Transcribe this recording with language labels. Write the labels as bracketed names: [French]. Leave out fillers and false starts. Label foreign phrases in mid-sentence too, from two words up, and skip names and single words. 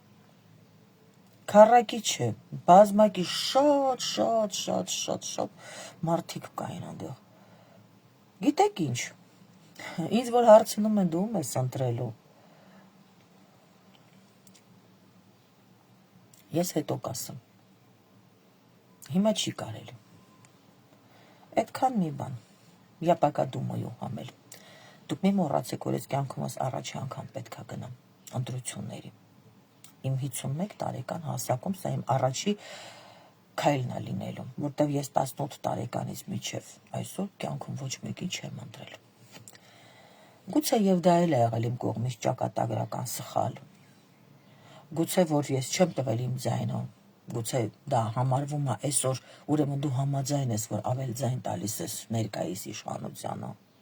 [Armenian] քառակի չէ, բազմակի շատ մարդիկ կային այնտեղ, գիտեք ինչ, ինձ որ հարցնում են դու ում ես ընտրելու, ես հետո կասեմ, հիմա չի կարելի, այդքան մի բան, [Russian] я пока думаю [Armenian] համել, դուք մի մոռացեք, որ ես կյանքումս առաջի անգամ պետք է գնամ ընտրությունների, իմ 51 տարեկան հասակում, սա իմ առաջի քայլն է լինելու, որտև ես 18 տարեկանից մինչև այսօր կյանքում ոչ մեկին չեմ ընտրել, գուցե և դա էլ է եղել իմ կողմից ճակատագրական սխալ, գուցե որ ես չեմ տվել իմ ձայնը, գուցե դա համարվում է այսօր, ուրեմն դու համաձայն ես, որ ավել ձայն տալիս ես ներկայիս իշխանությանը,